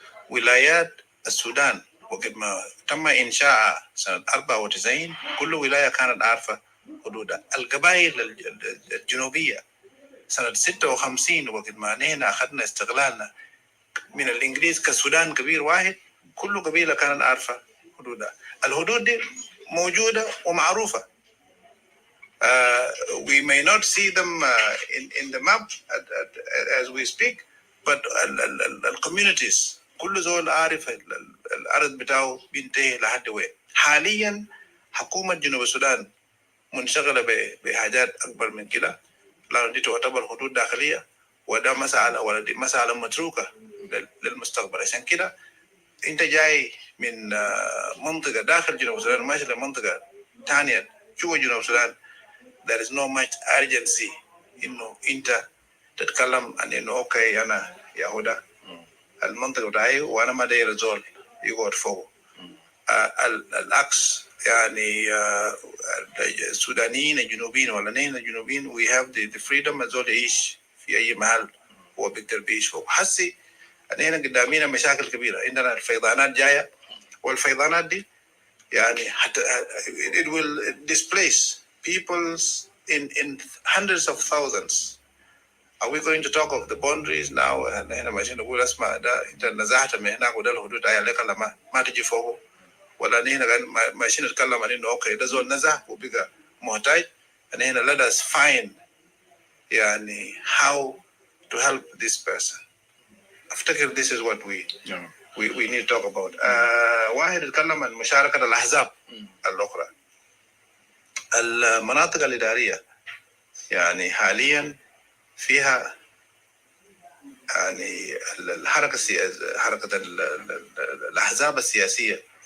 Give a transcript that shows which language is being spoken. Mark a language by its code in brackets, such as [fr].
[ar] ولايات السودان وقت ما تم إنشاء سنة 94 كل ولاية كانت عارفة حدودها. القبائل الجنوبية سنة 56 وقت ما نحن أخذنا استقلالنا من الإنجليز كسودان كبير واحد، كل قبيلة كانت عارفة حدودها. الحدود دي موجودة ومعروفة. [en] We may not see them in the map as we speak, but the communities [ar] كل زول عارف الأرض بتاعه بينتهي لحد وين. حاليا حكومة جنوب السودان منشغلة بحاجات أكبر من كده. لأن دي تعتبر حدود داخلية وده مسألة ولا دي مسألة متروكة للمستقبل. عشان كده أنت جاي من منطقة داخل جنوب السودان ماشي لمنطقة ثانية جوا جنوب السودان. [en] There is no much urgency [ar] إنه أنت تتكلم عن إنه أوكي أنا يهودا المنطقة بتاعي وأنا ما داير زول يقعد فوق. العكس يعني السودانيين الجنوبيين ولا نحن الجنوبيين [en] we have the freedom [ar] الزول يعيش في أي محل هو بيقدر بيعيش فوق. حسي نحن قدامنا مشاكل كبيرة. عندنا الفيضانات جاية والفيضانات دي يعني حتى [en] it will displace peoples in hundreds of thousands. Are we going to talk of the boundaries now? [ar] نحن ماشيين نقول اسمع ده انت نزحت من هناك وده الحدود هاي عليك لما ما تجي فوقه، ولا نحن ماشيين نتكلم عن انه اوكي ده زول نزح وبقى محتاج. نحن [en] let us find يعني how to help this person. [ar] افتكر [en] this is what we need to talk about. [ar] واحد يتكلم عن مشاركة الأحزاب الأخرى. المناطق الإدارية يعني حاليا فيها يعني الحركة السياسية حركة الأحزاب السياسية.